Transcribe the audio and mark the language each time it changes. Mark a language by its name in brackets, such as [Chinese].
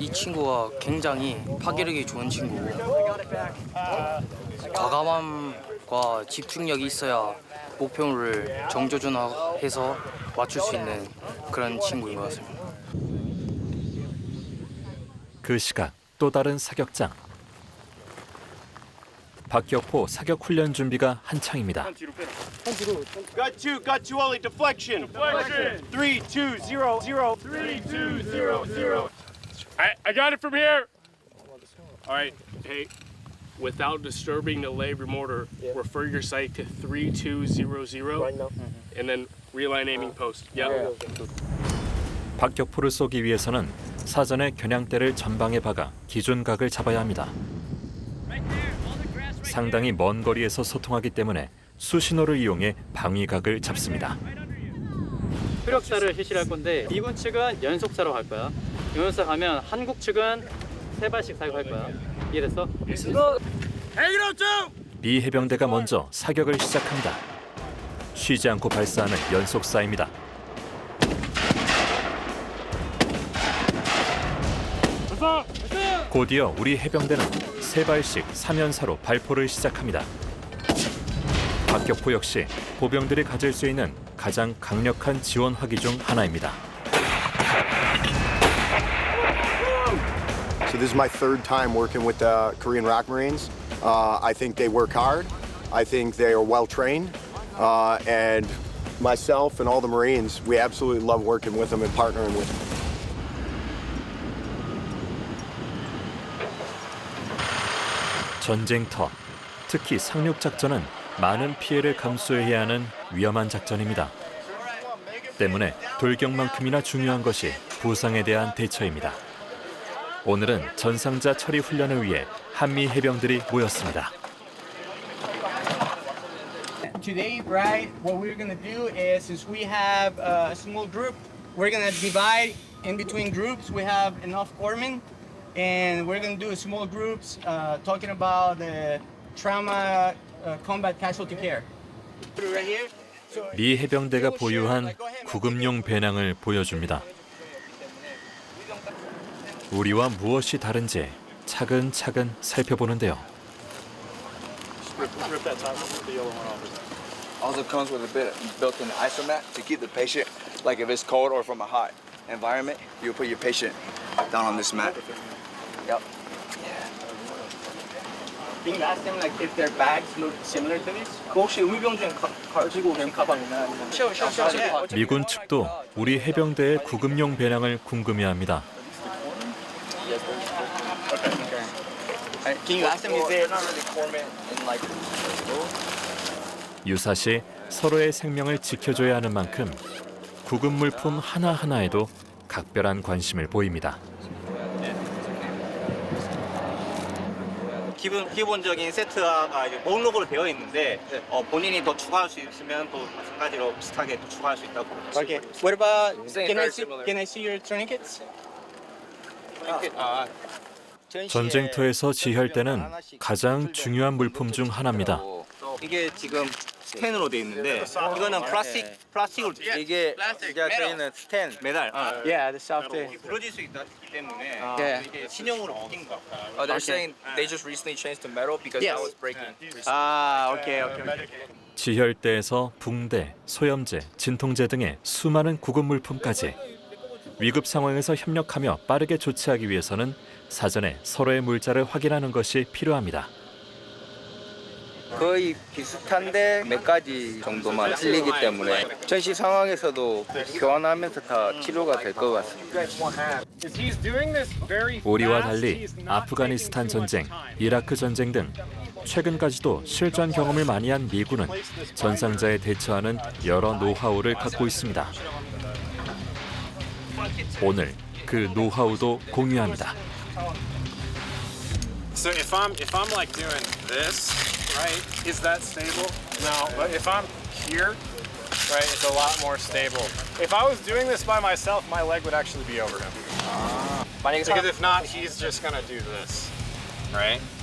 [Korean] 이 친구가 굉장히 파괴력이 좋은 친구고 과감함과 집중력이 있어야 목표를 정조준해서 맞출 수 있는 그런 친구인 것 같습니다. 그 시각 또 다른 사격장. 박격포 사격 훈련 준비가 한창입니다. [English] Got you only deflection. 3, 2, 0, 0. 3, 2, 0, 0. I got it from here. All right, hey, without disturbing the labor mortar, refer your sight to 3200 right now. And then realign aiming post. Yeah. [Korean] 박격포를 쏘기 위해서는 사전에 겨냥대를 전방에 박아 기준각을 잡아야 합니다. 상당히 먼 거리에서 소통하기 때문에 수신호를 이용해 방위각을 잡습니다. 표력사를 실시할 건데 미군 측은 연속사로 갈 거야. 연속사 가면 한국 측은 3발씩 사격할 거야. 이해됐어? 미 해병대가 먼저 사격을 시작합니다. 쉬지 않고 발사하는 연속사입니다. 곧이어 우리 해병대는 3발씩 3연사로 발포를 시작합니다. 박격포 역시 보병들이 가질 수 있는 가장 강력한 지원 화기 중 하나입니다. [English] So this is my third time working with the Korean Rock Marines. I think they work hard. I think they are well trained. And myself and all the Marines, we absolutely love working with them and partnering with them. [Korean] 전쟁터, 특히 상륙 작전은 많은 피해를 감수해야 하는 위험한 작전입니다. 때문에 돌격만큼이나 중요한 것이 부상에 대한 대처입니다. 오늘은 전상자 처리 훈련을 위해 한미 해병들이 모였습니다. [English] Today, right, what we're gonna do is, since we have a small group, we're gonna divide in between groups. We have enough corpsmen, and we're gonna do small groups talking about the trauma combat casualty care. Right here. [Korean] 미 해병대가 보유한 구급용 배낭을 보여줍니다. 우리와 무엇이 다른지 차근차근 살펴보는데요. [English] Also comes with a built-in isomat to keep the patient, like if it's cold or from a hot environment, you put your patient down on this mat. Yep. Can you ask them like if their bags look similar to this? [Korean] 혹시 의병 중에 가지고 온 가방이나 아니면? [English] Sure. [Korean] 미군 측도 우리 해병대의 구급용 배낭을 궁금해합니다. [English] Can you ask them if they're [Korean] 유사시 서로의 생명을 지켜줘야 하는 만큼 구급 물품 하나하나에도 각별한 관심을 보입니다. 기본적인 세트가 이제 목록으로 되어 있는데 본인이 더 추가할 수 있으면 또 마찬가지로 비슷하게 또 추가할 수 있다고. [English] Okay. What about can I see your tourniquets? [Korean] 전쟁터에서 지혈대는 가장 중요한 물품 중 하나입니다. 이게 지금 스텐으로 돼 있는데 이거는 플라스틱으로 돼. 이게 저희는 스텐 메달. [English] Yeah, the soft. [Korean] 부러질 수 있기 때문에 이게 신형으로 바뀐 거. [English] They're saying they just recently changed to metal because that was breaking. Okay. [Korean] 지혈대에서 붕대, 소염제, 진통제 등의 수많은 구급 물품까지 위급 상황에서 협력하며 빠르게 조치하기 위해서는 사전에 서로의 물자를 확인하는 것이 필요합니다. 거의 비슷한데 몇 가지 정도만 틀리기 때문에 전시 상황에서도 교환하면서 다 치료가 될 것 같습니다. 우리와 달리 아프가니스탄 전쟁, 이라크 전쟁 등 최근까지도 실전 경험을 많이 한 미군은 전상자에 대처하는 여러 노하우를 갖고 있습니다. 오늘 그 노하우도 공유합니다. [English] So if I'm like doing this, right, is that stable? No, but if I'm here, right, it's a lot more stable. If I was doing this by myself, my leg would actually be over him. Because if not, he's just gonna do this, right?